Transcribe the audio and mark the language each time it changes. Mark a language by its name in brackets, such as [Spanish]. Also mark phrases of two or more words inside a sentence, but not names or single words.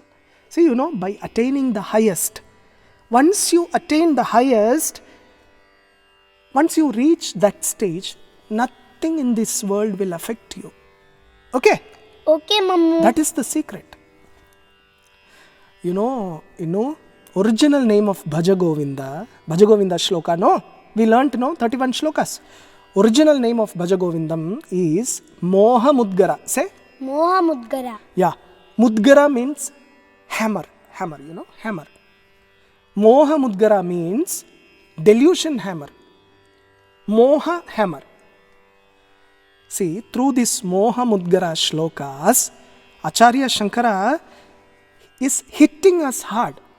[English] See, you know, by attaining the highest. Once you attain the highest, once you reach that stage, nothing in this world will affect you. Okay? Okay, Mammu. That is the secret. You know, original name of Bhaja Govinda shloka, no? We learnt, no? 31 shlokas. Original name of Bhaja Govindam is Moha Mudgara. Say? Moha Mudgara. Yeah. Mudgara means hammer. Hammer, you know? Hammer. Moha Mudgara means delusion hammer. Moha hammer. See, through this Moha Mudgara shlokas, Acharya Shankara is hitting us hard.